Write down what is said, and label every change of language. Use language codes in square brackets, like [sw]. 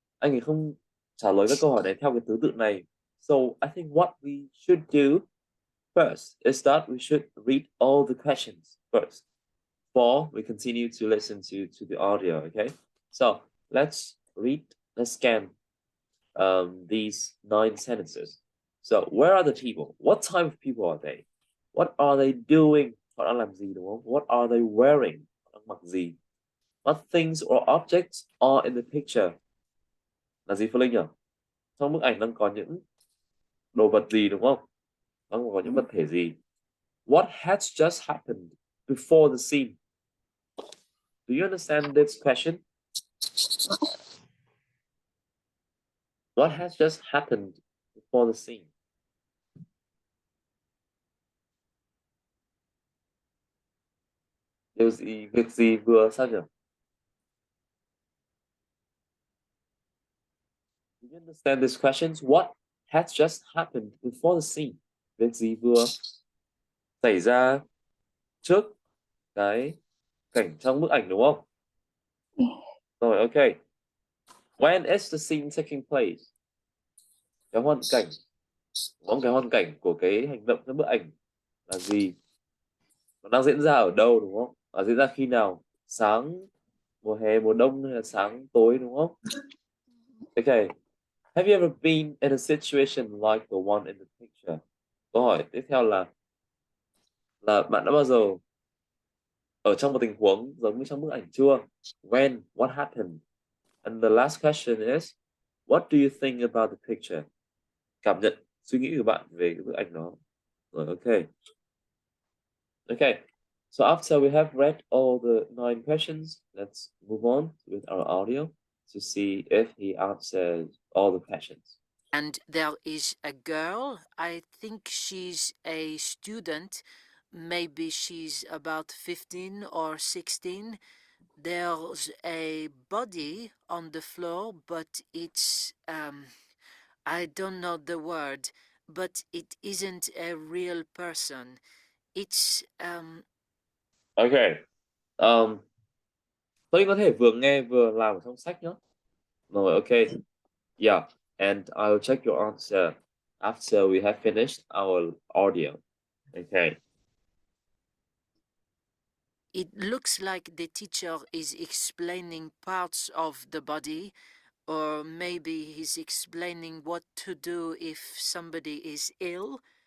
[vi] Anh ấy không trả lời các câu hỏi này theo cái thứ tự này. [en] So I think what we should do first is that we should read all the questions first before we continue to listen to the audio, okay? So let's scan these 9 sentences. So where are the people? What type of people are they? What are they doing? [vi] Họ đang làm gì đúng không? [en] What are they wearing? [vi] Họ đang mặc gì? [en] What things or objects are in the picture? [vi] Là gì Phương Linh nhỉ? Trong bức ảnh đang có những đồ vật gì đúng không? Đang có những vật thể gì? [en] What has just happened before the scene? Do you understand this question? What has just happened before the scene? [vi] Việc gì vừa sao nhỉ? [en] Do you understand these questions? What has just happened before the scene? [vi] Việc gì vừa xảy ra trước cái cảnh trong bức ảnh đúng không? Rồi, ok. [en] When is the scene taking place? [vi] Cái hoàn cảnh, đúng không? Cái hoàn cảnh của cái hành động trong bức ảnh là gì? Nó đang diễn ra ở đâu đúng không? Nó diễn ra khi nào? Sáng, mùa hè, mùa đông hay là sáng tối đúng không? [en] Okay. Have you ever been in a situation like the one in the picture? [vi] Câu hỏi tiếp theo là bạn đã bao giờ ở trong một tình huống giống như trong bức ảnh chưa? [en] When? What happened? And the last question is, what do you think about the picture? [vi] Cảm nhận, suy nghĩ của bạn về cái bức ảnh đó. [en] Rồi, okay. Okay. So after we have read all the 9 questions, let's move on with our audio to see if he answers all the questions. and there is a girl, I think she's a student, maybe she's about 15 or 16. There's a body on the floor, but it's I don't know the word, but it isn't a real person. It's Okay. [vi] Tôi có thể vừa nghe vừa làm ở trong sách nhé. Rồi, okay. [en] Yeah, and I'll check your answer after we have finished our audio. Okay. It looks like the teacher is explaining parts of the body, or maybe he's explaining what to do if somebody is ill.